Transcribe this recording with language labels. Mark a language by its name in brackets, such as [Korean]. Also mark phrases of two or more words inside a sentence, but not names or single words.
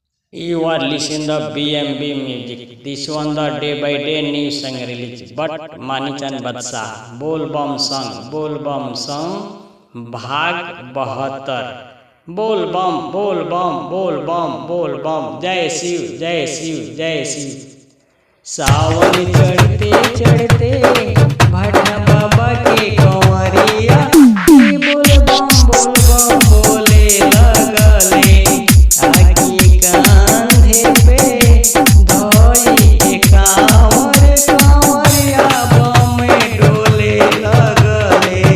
[English] You are listening the BMB music. This one the day by day new song release. [Bhojpuri] But Manichan Badshah बोल बम song भाग 72 बोल बम जय शिव जय शिव जय शिव। सावन चढ़ते चढ़ते भट्टा बाबा के कंवरिया बोल बम बोले लगले आकी कांधे पे धोई के कंवरिया बम डोले लगले।